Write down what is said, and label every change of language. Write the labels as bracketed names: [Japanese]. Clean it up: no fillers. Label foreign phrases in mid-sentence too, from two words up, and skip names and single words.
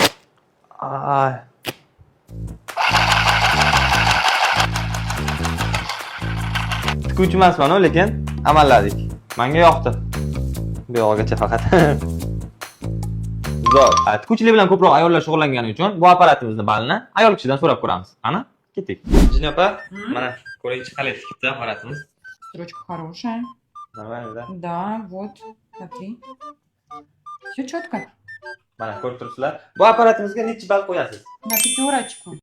[Uzbek] Tikuvchi emasman-ku, lekin amalladik. Menga yoqdi. Bu yog'igacha faqat. Zo'r. Tikuvchilik bilan ko'proq ayollar shug'ullangani uchun bu apparatimizni balini ayol kishidan so'rab ko'ramiz. Qani, ketdik. Jina opa, mana ko'ringchi qalay tikibdi apparatimiz. [Russian] Строчка хорошая. [Uzbek] Nordamda. [Russian] Да, вот, смотри. Все четко. [Uzbek] Mana ko'rib turibsizlar. Bu apparatimizga necha ball qo'yasiz? [Russian] На пятерочку.